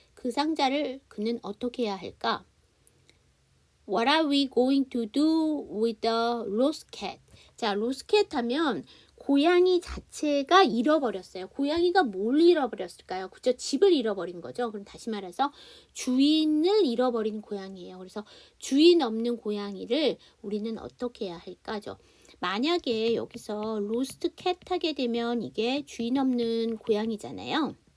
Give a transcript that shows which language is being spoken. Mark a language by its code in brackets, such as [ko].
[ko] 그 상자를 그는 어떻게 해야 할까? [en] What are we going to do with the lost cat? [ko] 자, lost cat 하면 고양이 자체가 잃어버렸어요. 고양이가 뭘 잃어버렸을까요? 그죠? 집을 잃어버린 거죠. 그럼 다시 말해서 주인을 잃어버린 고양이에요. 그래서 주인 없는 고양이를 우리는 어떻게 해야 할까죠? 만약에 여기서 로스트 캣 하게 되면 이게 주인 없는 고양이잖아요.